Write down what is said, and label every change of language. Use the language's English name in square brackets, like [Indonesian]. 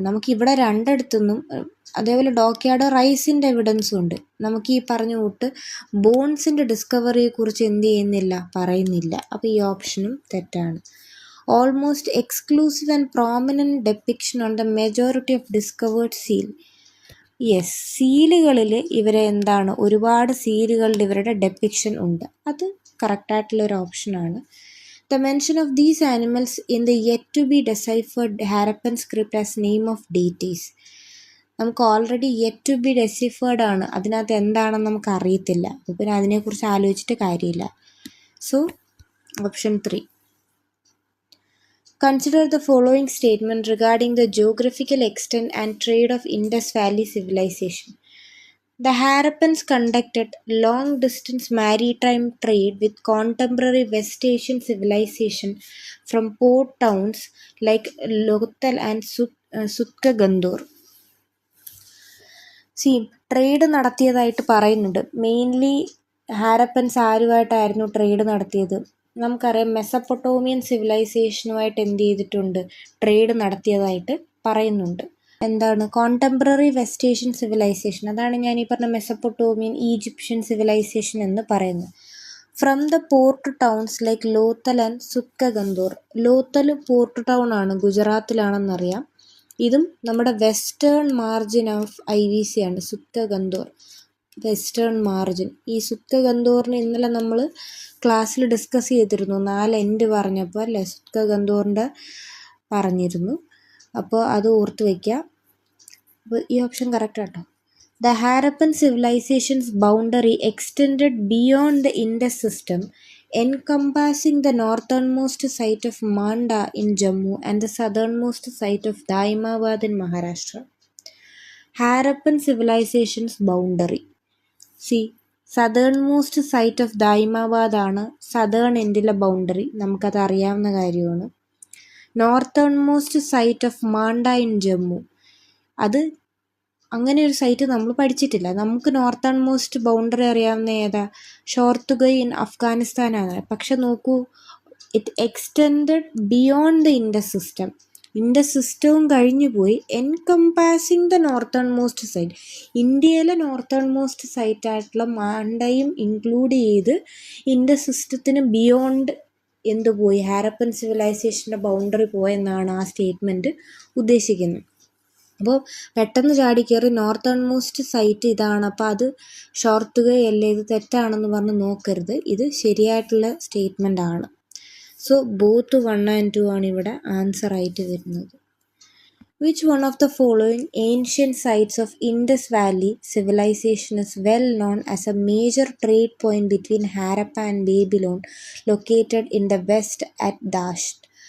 [Malayalam] നമുക്കിവിടെ രണ്ടിടത്തുനിന്നും, അതേപോലെ ഡോക്യാർഡ് റൈസിൻ്റെ എവിഡൻസും ഉണ്ട്. നമുക്ക് ഈ പറഞ്ഞ കൂട്ട് ബോൺസിൻ്റെ ഡിസ്കവറിയെക്കുറിച്ച് എന്ത് ചെയ്യുന്നില്ല, പറയുന്നില്ല. അപ്പോൾ ഈ ഓപ്ഷനും തെറ്റാണ്. [English] Almost exclusive and prominent depiction on the majority of discovered seal. [Malayalam] Yes, സീലുകളിൽ ഇവരെ എന്താണ്, ഒരുപാട് സീലുകളിൽ ഇവരുടെ ഡെപ്പിക്ഷൻ ഉണ്ട്. അത് കറക്റ്റായിട്ടുള്ളൊരു ഓപ്ഷനാണ്. [English] The mention of these animals in the yet to be deciphered Harappan script as name of deities. [Malayalam] നമുക്ക് ഓൾറെഡി [English] yet to be deciphered [Malayalam] ആണ്, അതിനകത്ത് എന്താണെന്ന് നമുക്ക് അറിയത്തില്ല. അപ്പോൾ പിന്നെ അതിനെക്കുറിച്ച് ആലോചിച്ചിട്ട് കാര്യമില്ല. So option 3. [English] Consider the following statement regarding the geographical extent and trade of Indus Valley civilization. The Harappans conducted long-distance maritime trade with contemporary West Asian civilization from port towns like Lothal and Sutkagandur. [Malayalam] Trade നടത്തിയതായിട്ട് പറയുന്നുണ്ട്. Mainly Harappans ആരുമായിട്ടായിരുന്നു trade നടത്തിയത്? നമുക്കറിയാം, Mesopotamian സിവിലൈസേഷനുമായിട്ട് എന്ത് ചെയ്തിട്ടുണ്ട്, trade നടത്തിയതായിട്ട് പറയുന്നുണ്ട്. എന്താണ് contemporary west Asian civilisation? അതാണ് ഞാൻ ഈ പറഞ്ഞ മെസപ്പൊട്ടോമിയൻ, ഈജിപ്ഷ്യൻ സിവിലൈസേഷൻ എന്ന് പറയുന്നത്. [English] From the port towns like Lothal and Sutkagendor. [Malayalam] Lothal port town ആണ്, ഗുജറാത്തിലാണെന്നറിയാം. ഇതും നമ്മുടെ വെസ്റ്റേൺ മാർജിൻ ഓഫ് IVC ആണ്, സുത്കഗന്തൂർ വെസ്റ്റേൺ മാർജിൻ. ഈ സുത്കഗന്തൂറിന് ഇന്നലെ നമ്മൾ ക്ലാസ്സിൽ ഡിസ്കസ് ചെയ്തിരുന്നു, 4 എൻഡ് പറഞ്ഞപ്പോൾ അല്ലേ, സുത്കഗന്തൂറിൻ്റെ പറഞ്ഞിരുന്നു. അപ്പോൾ അത് ഓർത്ത് വയ്ക്കുക. അപ്പോൾ ഈ ഓപ്ഷൻ കറക്റ്റ് കേട്ടോ. [English] The Harappan civilization's boundary extended beyond the Indus system, encompassing the northernmost site of Manda in Jammu and the southernmost site of Daimabad in Maharashtra. Harappan civilization's boundary. See, southernmost site of Daimabad [Malayalam] ആണ് southern എൻഡിലെ boundary, നമുക്കത് അറിയാവുന്ന കാര്യമാണ്. [English] northernmost site of Manda in Jammu, [Malayalam] അത് അങ്ങനെ ഒരു site നമ്മൾ പഠിച്ചിട്ടില്ല. നമുക്ക് നോർത്തേൺ മോസ്റ്റ് ബൗണ്ടറി അറിയാവുന്ന ഏതാ? ഷോർത്തുഗൈ ഇൻ അഫ്ഗാനിസ്ഥാനാണ്. പക്ഷെ നോക്കൂ, [English] It extended beyond the Indus system. [Malayalam] Indus സിസ്റ്റവും കഴിഞ്ഞു പോയി. [English] encompassing the northernmost site, [Malayalam] ഇന്ത്യയിലെ നോർത്തേൺ മോസ്റ്റ് സൈറ്റ് ആയിട്ടുള്ള മാണ്ടയും ഇൻക്ലൂഡ് ചെയ്ത് ഇൻഡസ് സിസ്റ്റത്തിന് ബിയോണ്ട് എന്ത് പോയി, ഹാരപ്പൻ സിവിലൈസേഷൻ്റെ ബൗണ്ടറി പോയെന്നാണ് ആ സ്റ്റേറ്റ്മെൻറ്റ് ഉദ്ദേശിക്കുന്നത്. അപ്പോൾ പെട്ടെന്ന് ചാടി കയറി നോർത്തേൺ മോസ്റ്റ് സൈറ്റ് ഇതാണ്, അപ്പോൾ അത് ഷോർത്തുഗൈ അല്ലേ, ഇത് തെറ്റാണെന്ന് പറഞ്ഞ് നോക്കരുത്. ഇത് ശരിയായിട്ടുള്ള സ്റ്റേറ്റ്മെൻ്റ് ആണ്. സോ ബോത്ത് 1 and 2 ആണ് ഇവിടെ ആൻസർ ആയിട്ട് വരുന്നത്. [English] Which one of the following ancient sites of Indus Valley civilization is well known as a major trade point between Harappa and Babylon located in the west at Dasht?